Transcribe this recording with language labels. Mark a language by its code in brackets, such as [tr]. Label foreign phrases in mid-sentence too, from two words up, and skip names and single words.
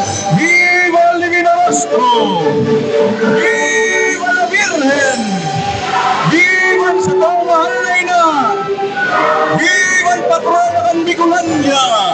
[es] Viva el Divino Rostro! Viva la Virgen! [tl] Viva sa taong mahal na ina! [es] Viva el patrono ng Bicolandia!